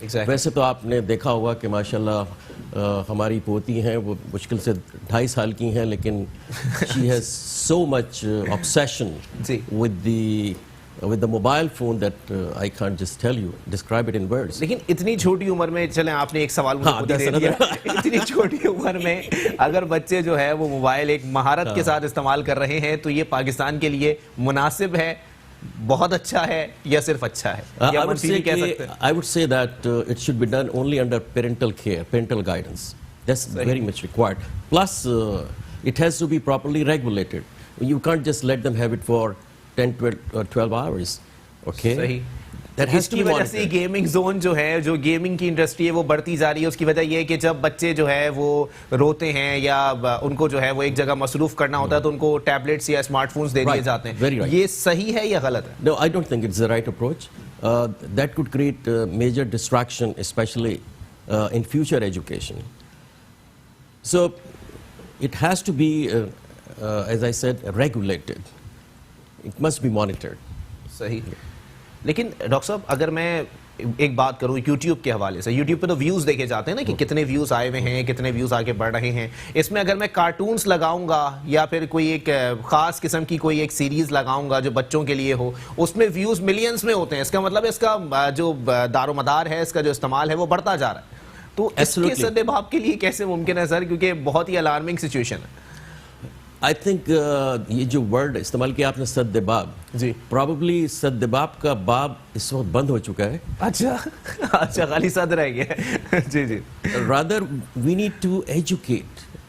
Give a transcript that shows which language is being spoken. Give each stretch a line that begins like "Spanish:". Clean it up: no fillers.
Urdu: ویسے تو آپ نے دیکھا ہوگا کہ ماشاءاللہ ہماری پوتی ہیں وہ مشکل سے 2.5 سال کی ہیں, لیکن
English: She has so much obsession with the mobile phone that I can't just tell you, describe it in words.
Urdu: لیکن اتنی چھوٹی عمر میں, چلیں آپ نے ایک سوال مجھے دے دیا, اتنی چھوٹی عمر میں اگر بچے جو ہے وہ موبائل ایک مہارت کے ساتھ استعمال کر رہے ہیں تو یہ پاکستان کے لیے مناسب ہے, بہت اچھا ہے, یا صرف اچھا ہے؟
English: I would say that it should be done only under parental care, parental guidance. That's very much required. Plus it has to be properly regulated. You can't just let them have it for 10, 12 hours. Okay?
Urdu: صحیح.
English: That has to be
Urdu: وجہ سے gaming zone جو ہے, جو gaming کی industry ہے وہ بڑھتی جا رہی ہے. اس کی وجہ یہ ہے کہ جب بچے جو ہے وہ روتے ہیں یا ان کو جو ہے وہ ایک جگہ مصروف کرنا ہوتا ہے تو ان کو ٹیبلیٹس یا اسمارٹ فونز دے دیے جاتے ہیں. یہ صحیح ہے یا غلط ہے؟
English: No, I don't think it's the right approach. That could create major distraction, especially in future education. So it has to be, as I said, regulated. It must be monitored.
Urdu: صحیح. لیکن ڈاکٹر صاحب اگر میں ایک بات کروں YouTube کے حوالے سے, یوٹیوب پہ تو ویوز دیکھے جاتے ہیں نا کہ کتنے ویوز آئے ہوئے ہیں, کتنے ویوز آگے بڑھ رہے ہیں. اس میں اگر میں کارٹونز لگاؤں گا یا پھر کوئی ایک خاص قسم کی کوئی ایک سیریز لگاؤں گا جو بچوں کے لیے ہو, اس میں ویوز ملینز میں ہوتے ہیں. اس کا مطلب اس کا جو دار و مدار ہے, اس کا جو استعمال ہے وہ بڑھتا جا رہا ہے. تو اس کے سد باب کے لیے کیسے ممکن ہے سر, کیونکہ بہت ہی الارمنگ سچویشن ہے.
English: I think
Urdu: یہ جو ورڈ استعمال کیا آپ نے سد باب, جی probably سد باب کا باب اس وقت بند ہو چکا ہے. اچھا اچھا, خالی صد رہ گیا. جی جی.
English: Rather we need to educate.